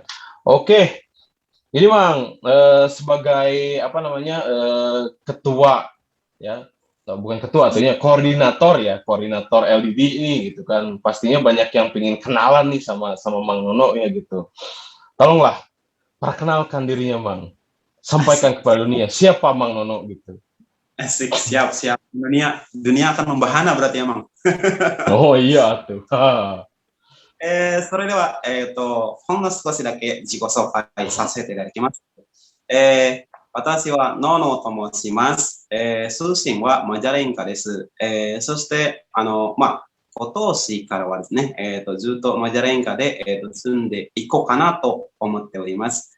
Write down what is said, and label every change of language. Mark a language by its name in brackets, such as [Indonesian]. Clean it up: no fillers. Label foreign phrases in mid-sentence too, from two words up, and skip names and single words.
[Indonesian] Oke, jadi Bang, sebagai ketua ya, bukan ketua, artinya koordinator LDD ini gitu kan, pastinya banyak yang pengen kenalan nih sama Mang Nono ya gitu. Tolonglah perkenalkan dirinya, Bang. Sampaikan kepada dunia siapa Mang Nono gitu. Asik, siap. Dunia akan membahana berarti emang. Oh iya tuh. [Japanese] それでは、ほんの少しだけ自己紹介させていただきます。私はノーノーと申します。出身はマジャレンカです。そして、今年からはですね、ずっとマジャレンカで、住んでいこうかなと思っております。